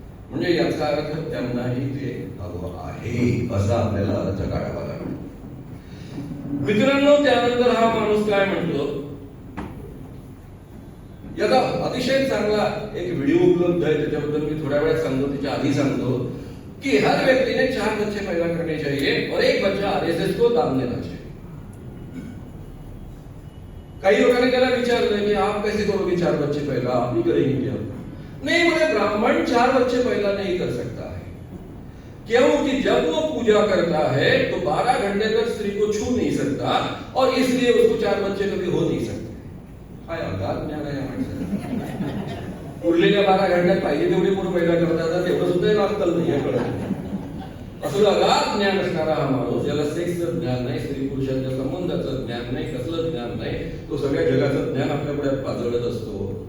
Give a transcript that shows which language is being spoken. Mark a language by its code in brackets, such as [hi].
[mr] म्हणजे याचा अर्थ त्यांनाही ते हवं आहे असा आपल्याला अर्थ काढावा लागतो. मित्रांनो, त्यानंतर हा माणूस काय म्हणतो, याचा अतिशय चांगला एक व्हिडिओ उपलब्ध आहे, त्याच्याबद्दल मी थोड्या वेळात सांगतो. त्याच्या आधी सांगतो कि [hi] हर व्यक्ति ने 4 बच्चे पैदा करने चाहिए और एक बच्चा RSS को दान देना चाहिए. कई लोगों ने [mr] त्याला विचारलं की [hi] आप कैसे करोगे 4 बच्चे पैदा, आप ही करेंगे क्या? नहीं, बोले ब्राह्मण 4 बच्चे पैदा नहीं कर सकता है. क्योंकि जब वो पूजा करता है तो 12 घंटे तक स्त्री को छू नहीं सकता और इसलिए उसको 4 बच्चे कभी हो नहीं सकते. [mr] काय अगाध ज्ञान आहे या माणसाला. उरलेल्या 12 घंट्यात पाहिजे तेवढी पोरं पैदा करतात, तेवढं सुद्धा लागतं नाही हे कळत. असं अगाध ज्ञान असणारा हा माणूस, ज्याला सेक्सचं ज्ञान नाही, स्त्री पुरुषांच्या संबंधाचं ज्ञान नाही, कसलं ज्ञान नाही, तो सगळ्या जगाचं ज्ञान आपल्या पुढे पाजळत असतो.